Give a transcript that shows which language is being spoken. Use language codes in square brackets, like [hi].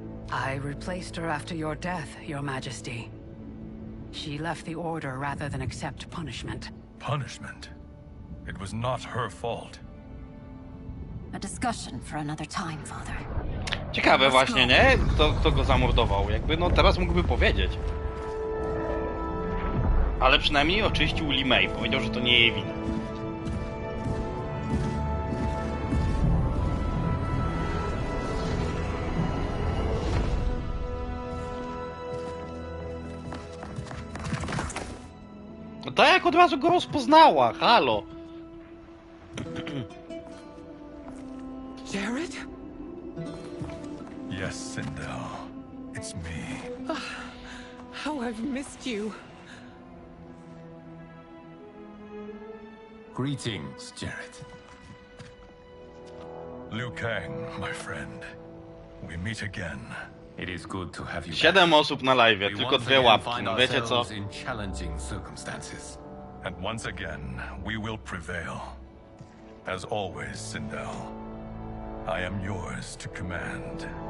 [en] I replaced her after your death, Your Majesty. She left the Order rather than accept punishment. Punishment? It was not her fault. A discussion for another time, Father. [pl] Ciekawe właśnie, nie? Kto go zamordował? Jakby, no teraz mógłby powiedzieć. Ale przynajmniej oczyścił Li Mei. Powiedział, że to nie jej wina. No tak jak od razu go rozpoznała, halo. [en] Jared? Yes, Sindel. It's me. How I've missed you. Greetings, Jared. Liu Kang, my friend. We meet again. It is good to have you [pl] 7 osób na live, tylko 2 łapki, no wiecie co? [en] in challenging circumstances. And once again, we will prevail. As always, Sindel, I am yours to command.